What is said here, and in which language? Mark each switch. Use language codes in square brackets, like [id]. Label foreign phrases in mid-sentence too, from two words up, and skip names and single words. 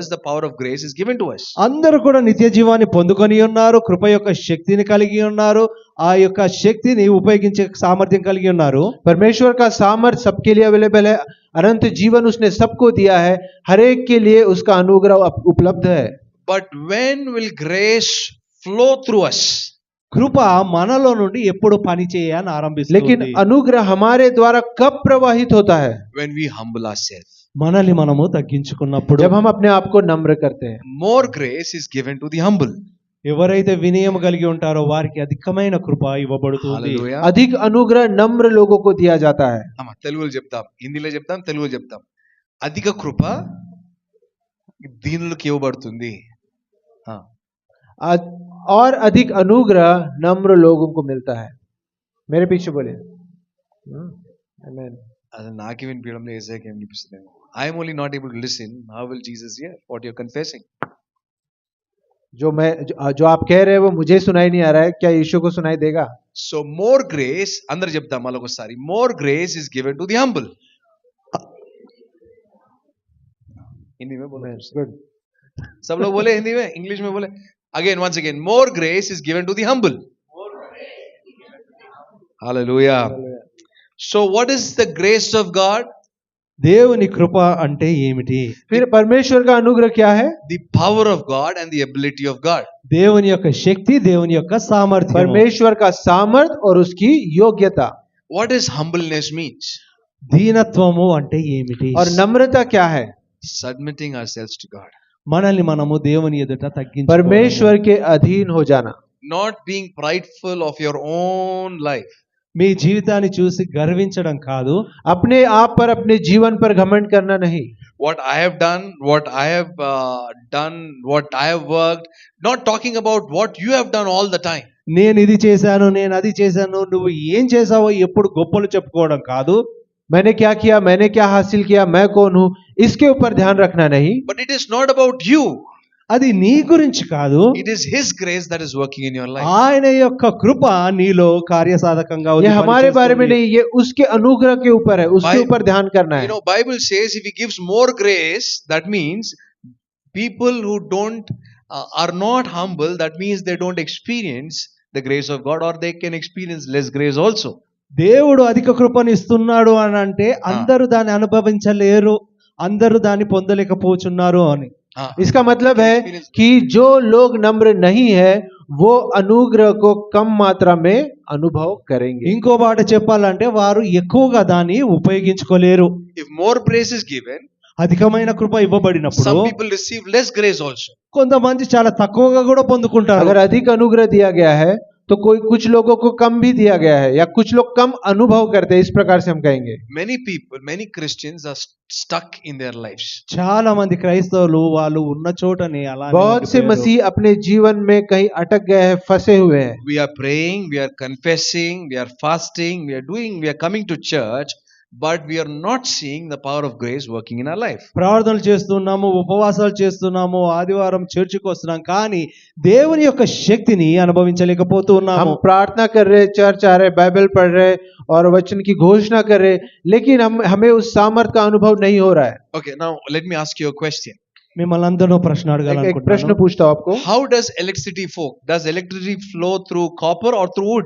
[en] The power of grace is given to us. [te] అందరూ కూడా నిత్య జీవాన్ని పొందుకొని ఉన్నారు. కృప యొక్క శక్తిని కలిగి ఉన్నారు. ఆ యొక్క శక్తిని ఉపయోగించే సామర్థ్యం కలిగి ఉన్నారు. [hi] परमेश्वर का सामर्थ्य सबके लिए अवेलेबल है। अनंत जीवन उसने सबको दिया है। हर एक के लिए उसका अनुग्रह उपलब्ध है। [en] But when will grace flow through us? [te] కృప మనలో నుండి ఎప్పుడు పని చేయని [hi] लेकिन [te] ఆరంభిస్తుంది. [hi] अनुग्रह हमारे द्वारा कब प्रवाहित होता है? [en] When we humble ourselves. [te] మనల్ని మనము తగ్గించుకున్నప్పుడు. [hi] जब हम अपने आप को नम्र करते हैं। [en] More grace is given to the humble. [te] ఎవరైతే వినయం కలిగి ఉంటారో వారికి అధికమైన కృప ఇవ్వబడుతుంది. [en] Hallelujah. [hi] अधिक अनुग्रह नम्र लोगों को दिया जाता है। [te] అమ్మ తెలుగులో చెప్తాం, హిందీలో చెప్తాం, తెలుగులో చెప్తాం. అధిక కృప దీనులకు ఇవ్వబడుతుంది. [hi] और अधिक अनुग्रह नम्र लोगों को मिलता है। मेरे पीछे बोले आमेन। [te] అది నాకే వినిపించడంలో ఏసైకి ఏం వినిపిస్తుంది? [en] I'm only not able to listen. How will Jesus hear what you are confessing? [hi] जो आप कह रहे हैं वो मुझे सुनाई नहीं आ रहा है, क्या यीशु को सुनाई देगा? [te] సో [en] more grace, [te] అందరు చెప్తాం మళ్ళీ ఒకసారి, [en] more grace is given to the humble. [hi] हिंदी में बोले, गुड। सब लोग बोले हिंदी में, इंग्लिश में बोले. [en] Again, once again, more grace is given to the humble. Hallelujah. So what is the grace of God? [te] దేవుని కృప అంటే ఏమిటి? [hi] फिर परमेश्वर का अनुग्रह क्या है? [en] The power of God and the ability of God. [te] దేవుని యొక్క శక్తి, దేవుని యొక్క సామర్థ్యం. [hi] परमेश्वर का सामर्थ और उसकी योग्यता। [en] What is humbleness means? [te] దీనత్వము అంటే ఏమిటి? [hi] और नम्रता क्या है? [en] Submitting ourselves to God. [te] మనల్ని మనము దేవుని ఎదుట తగ్గించుకోవడం. [hi] परमेश्वर के अधीन हो जाना। [en] Not being prideful of your own life. మీ జీవితాన్ని చూసి గర్వించడం కాదు. अपने आप पर, अपने जीवन पर घमंड करना नहीं। What I have done, what I have what I have worked. Not talking about what you have done all the time. [te] నేను ఇది చేశాను, నేను అది చేశాను, నువ్వు ఏం చేసావో ఎప్పుడు గొప్పలు చెప్పుకోవడం కాదు. [hi] मैंने क्या किया, मैंने क्या हासिल किया, मैं कौन हूं, इसके ऊपर ध्यान रखना नहीं। [en] But it is not about you. [te] అది నీ గురించి కాదు. [en] It is His grace that is working in your life. [te] ఆయన యొక్క కృప నీలో కార్యసాధకంగా [hi] ये हमारे बारे में नहीं, ये उसके अनुग्रह के ऊपर है, उसके [en] Bible- [hi] ऊपर ध्यान करना [en] You [hi] है। [en] know, Bible says if He gives more grace, that means people who don't are not humble. That means they don't experience the grace of God, or they can experience less grace also. [te] దేవుడు అధిక కృపను ఇస్తున్నాడు అని అంటే అందరూ దాన్ని అనుభవించలేరు, అందరూ దాన్ని పొందలేకపోతున్నారు అని. [hi] इसका मतलब है कि जो लोग नम्र नहीं है वो अनुग्रह को कम मात्रा में अनुभव करेंगे। [te] ఇంకో మాట చెప్పాలంటే వారు ఎక్కువగా దాన్ని ఉపయోగించుకోలేరు. [en] If more grace is given, [te] అధికమైన కృప ఇవ్వబడినప్పుడు [en] some people receive less grace also. [te] కొంతమంది చాలా తక్కువగా కూడా పొందుకుంటారు. [hi] अगर अधिक अनुग्रह दिया गया है तो कुछ लोगों को कम भी दिया गया है, या कुछ लोग कम अनुभव करते हैं, इस प्रकार से हम कहेंगे। [en] Many people, many Christians are stuck in their lives. [te] చాలా మంది క్రైస్తవులు వాళ్ళు ఉన్న చోటనే అలా [hi] बहुत से मसीह अपने जीवन में कहीं अटक गए हैं, फंसे हुए हैं। [en] We are praying, we are confessing, we are fasting, we are coming to church, but we are not seeing the power of grace working in our life. [te] ప్రార్థనలు చేస్తున్నాము, ఉపవాసాలు చేస్తున్నాము, ఆదివారం చర్చికి వస్తున్నాం, కానీ దేవుని యొక్క శక్తిని అనుభవించలేకపోతూ ఉన్నాము. [hi] हम प्रार्थना कर रहे, चर्च आ रहे, बाइबल पढ़ रहे और वचन की घोषणा कर रहे, लेकिन हमें उस सामर्थ का अनुभव नहीं हो रहा है। [en] Okay, now let me ask you a question. [te] మిమ్మల్ని అందరూ ప్రశ్న [hi] एक प्रश्न [te] అడగాలనుకుంటున్నాను. [hi] पूछता हूं आपको। [en] How does electricity flow? Does electricity flow through copper or through wood?